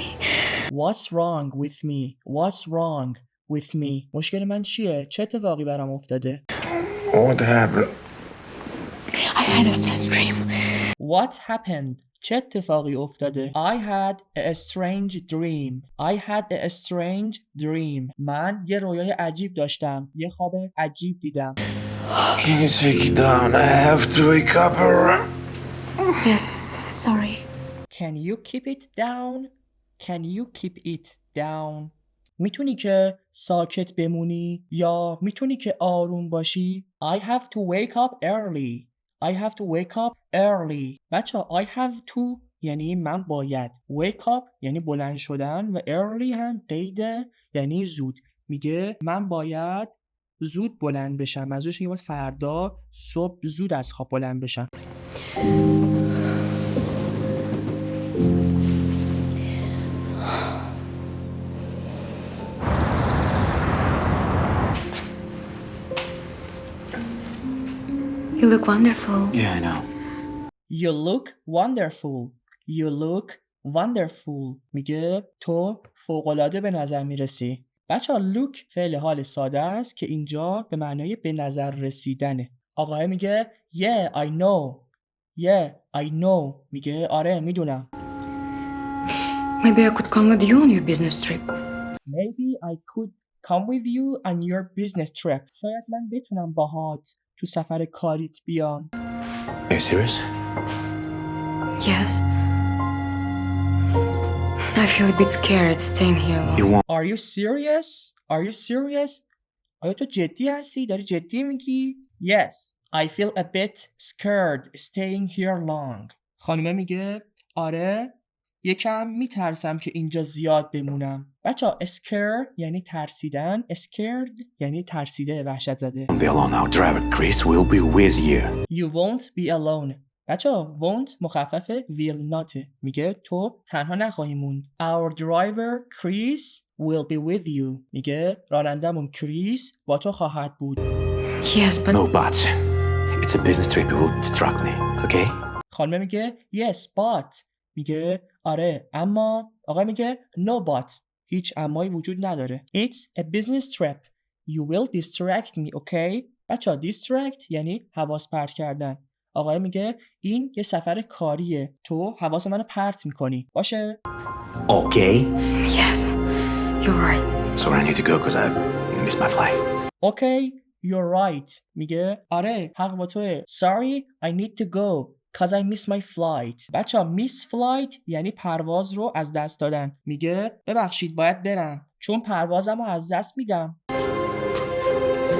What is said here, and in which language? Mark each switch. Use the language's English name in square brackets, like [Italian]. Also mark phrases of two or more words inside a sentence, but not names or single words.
[English] What's wrong with me? What's wrong with me? [Persian] مشکل من چیه؟ چه اتفاقی برام افتاده؟ [English] What happened? I had a strange dream. What happened? [Persian] چه اتفاقی افتاده؟ [English] I had a strange dream. I had a strange dream. [Persian] من یه رویای عجیب داشتم. یه خواب عجیب دیدم. [English] Can you take it down? I have to wake up her. Yes, sorry. Can you keep it down? Can you keep it down? [Persian] میتونی که ساکت بمونی یا میتونی که آروم باشی؟ [English] I have to wake up early. I have to wake up early. [Persian] بچه [English] I have to [Persian] یعنی من باید. [English] Wake up [Persian] یعنی بلند شدن و early هم قیده یعنی زود. میگه من باید زود بلند بشم. منظورش اینه که باید فردا صبح زود از خواب بلند بشم. [English] You look wonderful. Yeah, I know. You look wonderful. You look wonderful. [Persian] میگه تو فوق‌العاده به نظر میرسی. بچه‌ها look فعل حال ساده است که اینجا به معنای به نظر رسیدنه. آقای میگه [English] Yeah, I know. Yeah, I know. [Persian] میگه آره میدونم. [English] Maybe I could come with you on your business trip. Maybe I could come with you on your business trip. [Persian] شاید من بتونم باهات تو سفر کاریت بیام. [English] Are you serious? Yes. I feel a bit scared staying here alone. You won't. Are you serious? Are you serious? [Persian] آیا تو جدی هستی؟ داری جدی میگی؟ Yes. [English] I feel a bit scared staying here long. [Persian] خانومه میگه آره یکم میترسم که اینجا زیاد بمونم. بچه‌ها scare یعنی ترسیدن. Scared یعنی ترسیده، وحشت زده. [English] Be alone. Our driver Chris will be with you. You won't be alone. [Persian] بچه‌ها won't مخفف [English] will not. [Persian] میگه تو تنها نخواهی موند. [English] Our driver Chris will be with you. [Persian] میگه رانندمون کریس با تو خواهد بود. [English] Yes, but No buts. It's a business trip. You will distract me. Okay? [Persian] خانم میگه [English] yes but. [Persian] میگه آره اما. آقا میگه [English] no but. [Persian] هیچ امایی وجود نداره. [English] It's a business trip. You will distract me, okay? [Persian] بچه‌ها distract یعنی حواس پرت کردن. آقای میگه این یه سفر کاریه. تو حواس منو پرت میکنی. باشه؟ [English] Okay. yes, you're right. Sorry, I need to go because I missed my flight. Okay, you're right. [Persian] میگه آره حق با توه. [English] Sorry, I need to go cause I miss my flight. [Persian] بچه‌ها [English] miss flight [Persian] یعنی پرواز رو از دست دادن. میگه ببخشید باید برم چون پروازم رو از دست میدم.